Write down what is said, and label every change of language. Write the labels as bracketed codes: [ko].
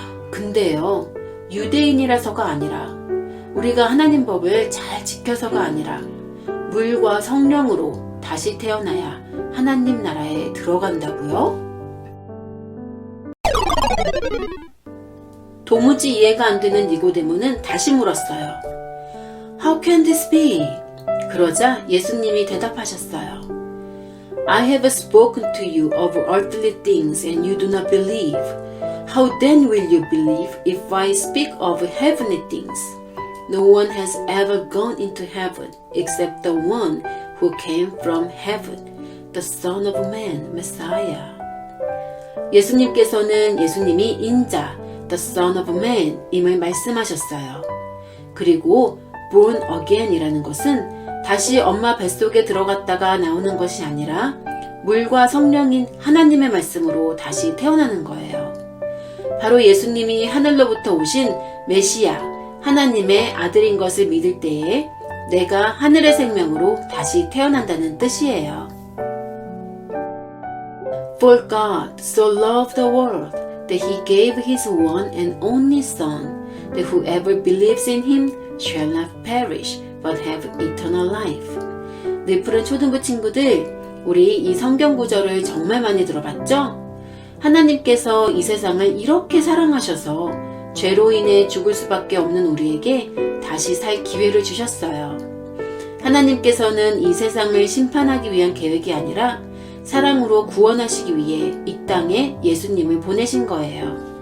[ko] 근데요, 유대인이라서가 아니라 우리가 하나님 법을 잘 지켜서가 아니라 물과 성령으로 다시 태어나야 하나님 나라에 들어간다고요? 도무지 이해가 안 되는 니고데모는 다시 물었어요. [en] How can this be? [ko] 그러자 예수님이 대답하셨어요. [en] I have spoken to you of earthly things and you do not believe. How then will you believe if I speak of heavenly things? No one has ever gone into heaven except the one who came from heaven, the Son of Man, Messiah. [ko] 예수님께서는 예수님이 인자, the Son of Man 임을 말씀하셨어요. 그리고 born again이라는 것은 다시 엄마 뱃속에 들어갔다가 나오는 것이 아니라 물과 성령인 하나님의 말씀으로 다시 태어나는 거예요. 바로 예수님이 하늘로부터 오신 메시아, 하나님의 아들인 것을 믿을 때에 내가 하늘의 생명으로 다시 태어난다는 뜻이에요. [en] For God so loved the world that He gave His one and only Son, that whoever believes in Him shall not perish but have eternal life. [ko] 네, 푸른 초등부 친구들, 우리 이 성경 구절을 정말 많이 들어봤죠? 하나님께서 이 세상을 이렇게 사랑하셔서 죄로 인해 죽을 수밖에 없는 우리에게 다시 살 기회를 주셨어요. 하나님께서는 이 세상을 심판하기 위한 계획이 아니라 사랑으로 구원하시기 위해 이 땅에 예수님을 보내신 거예요.